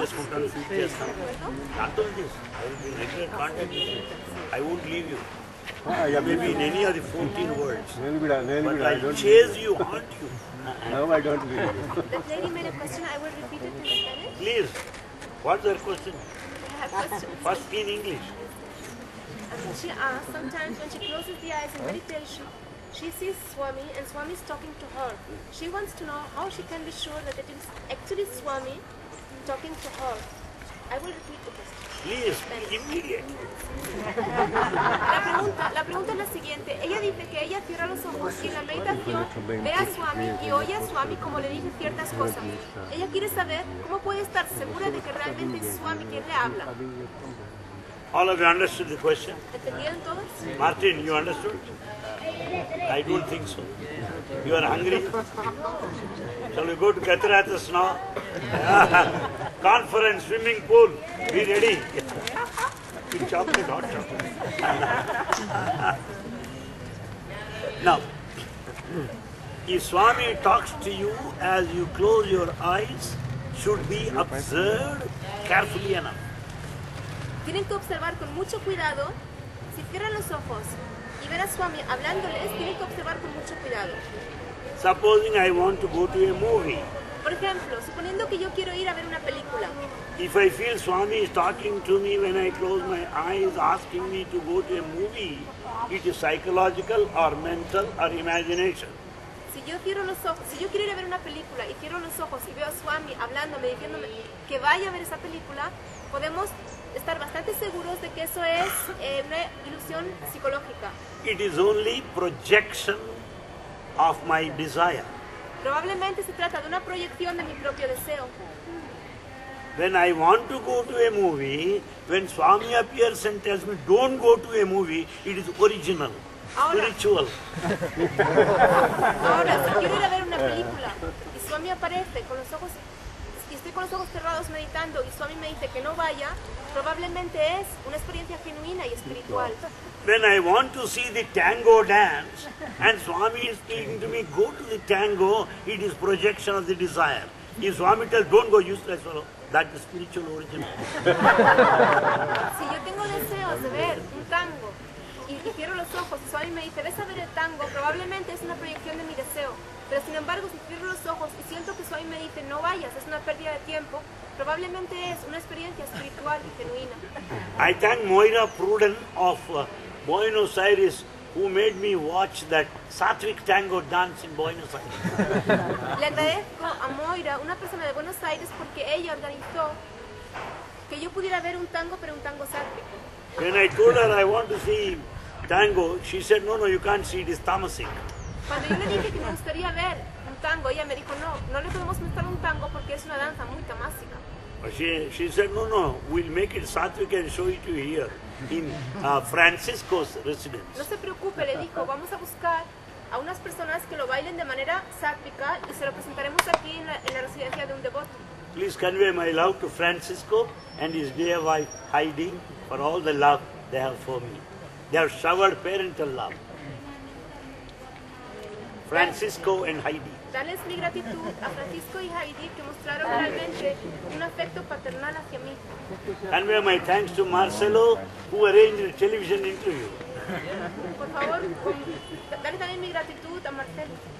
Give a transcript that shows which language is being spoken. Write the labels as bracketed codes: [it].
[te] చేసుకుంటాను ఫీల్ చేస్తాను నాతో [en] I will be regular contact I won't leave you maybe in any of the 14 words [te] నేను కూడా [en] but I I don't chase you haunt you no I don't believe you. That lady made a question, I will repeat it in Spanish. please what's your question I have questions. first in English She asks, sometimes when she closes the eyes in meditation, she sees Swami and Swami is talking to her. She wants to know how she can be sure that it is actually Swami talking to her. I will repeat the question. Please, immediately. [es] La pregunta es la siguiente. Ella dice que ella cierra los ojos y en la meditación ve a Swami y oye a Swami como le dice ciertas cosas. Ella quiere saber cómo puede estar segura de que realmente es Swami quien le habla. [en] All of you understood the question? [es] ¿Entendieron todos? [en] Martin, you understood? I don't think so. You are hungry? Shall we go to Cataratas now? Conference, swimming pool. Be ready. With chocolate, hot chocolate. Now, if Swami talks to you as you close your eyes, should be observed carefully enough. [es] Tienen que observar con mucho cuidado. Si cierran los ojos y ven a Swami hablándoles, tienen que observar con mucho cuidado. [en] Supposing I want to go to a movie. [es] Por ejemplo, suponiendo que yo quiero ir a ver una película. [en] If I feel Swami is talking to me when I close my eyes, asking me to go to a movie, it is psychological or mental or imagination. [es] Si yo cierro los ojos, si yo quiero ir a ver una película y cierro los ojos y veo a Swami hablándome, diciéndome que vaya a ver esa película, podemos estar bastante seguros de que eso es una ilusión psicológica. [en] It is only projection of my desire. [es] Probablemente se trata de una proyección de mi propio deseo. [en] When I want to go to a movie, when Swami appears and tells me don't go to a movie, it is original, spiritual. [es] Ahora, si quiero ir a ver una película y Swami aparece con los ojos y estoy con los ojos cerrados meditando y Swami me dice que no vaya, probablemente es una experiencia genuina y espiritual. [en] When I want to see the tango dance and Swami is speaking to me, go to the tango, it is projection of the desire. If Swami tells don't go, useless fellow, that is spiritual origin. [es] Si yo tengo deseos de ver un tango y cierro los ojos y Swami me dice ves a ver el tango, probablemente es una proyección de mi deseo. Pero sin embargo, si cierro los ojos y siento que Swami me dice no vayas, es una pérdida de tiempo, probablemente es una experiencia espiritual y genuina. [en] I thank Moira Pruden of Buenos Aires who made me watch that Sattvic tango dance in Buenos Aires. [es] Le agradezco a Moira, una persona de Buenos Aires, porque ella organizó que yo pudiera ver un tango, pero un tango sátrico. [en] When I told her I want to see tango, she said, no, you can't see it, it's tamasic. [es] Cuando yo le dije que me gustaría ver un tango, ella me dijo, no le podemos mostrar un tango porque es una danza muy tamásica. [en] She said, no, we'll make it Sattvic and show it to you here in Francisco's residence. [es] No se preocupe, le dijo, vamos a buscar a unas personas que lo bailen de manera sátrica y se lo presentaremos aquí en la residencia de un devoto. [en] Please convey my love to Francisco and his dear wife Heidi for all the love they have for me. They have showered parental love. Francisco and Heidi. [es] Darles mi gratitud a Francisco y Heidi que mostraron realmente un afecto paternal hacia mí. [en] Convey my thanks to Marcelo who arranged the television interview. [es] Por favor, dale también mi gratitud a Marcelo.